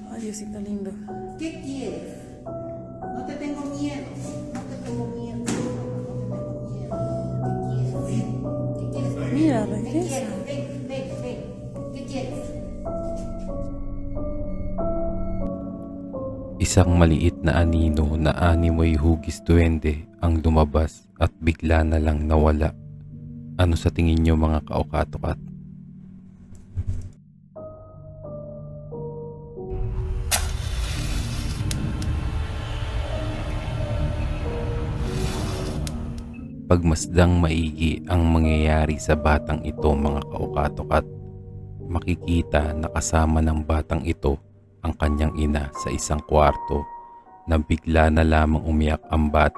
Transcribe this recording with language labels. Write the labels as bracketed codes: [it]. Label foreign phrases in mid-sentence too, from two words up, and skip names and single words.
[es] Diosito lindo. ¿Qué quieres? No te tengo miedo. No te tengo miedo. No te tengo miedo. ¿Qué quieres? ¿Qué quieres? Mira, ¿Qué regresa. quieres? Ven. ¿Qué quieres? [tl] Isang maliit na anino na animoy hugis duwende ang lumabas at bigla na lang nawala. Ano sa tingin nyo mga kaukatokat? Pagmasdang maigi ang mangyayari sa batang ito mga kaukatokat, makikita na kasama ng batang ito ang kanyang ina sa isang kwarto na bigla na lamang umiyak ang bata.